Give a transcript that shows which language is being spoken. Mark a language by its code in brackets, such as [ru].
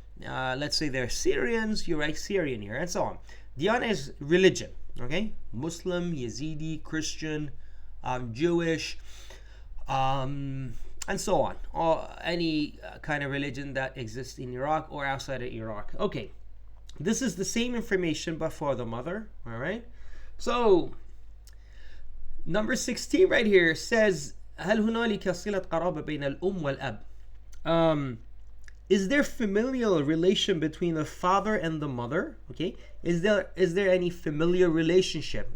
[en] Let's say they're Syrians, you write Syrian here, and so on. Diyana is religion, okay? Muslim, Yazidi, Christian, Jewish, and so on. Or any kind of religion that exists in Iraq or outside of Iraq. Okay, this is the same information but for the mother, all right? So, number 16 right here says, [ar] هل هنالك صلة قرابة بين الأم والأب? [en] Is there familial relation between the father and the mother? Okay, is there any familiar relationship?